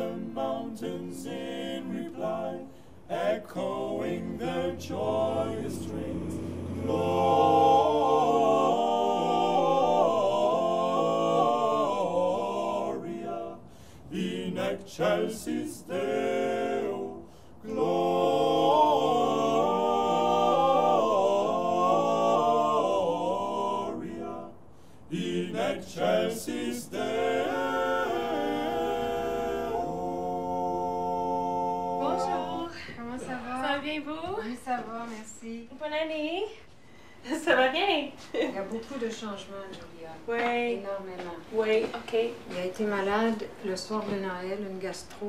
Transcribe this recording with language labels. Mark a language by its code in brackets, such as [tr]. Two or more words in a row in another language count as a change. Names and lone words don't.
[en] mountains in reply, echoing their joyous strains. [la] Gloria in excelsis Deo. Gloria in excelsis Deo. [fr] Bonjour, comment ça va? Ça va bien, vous? Oui, ça va, merci. Bonne année. Ça va bien? Il y a beaucoup de changements, Julia. Oui. Énormément. Oui, OK. Il a été malade le soir de Noël, une gastro.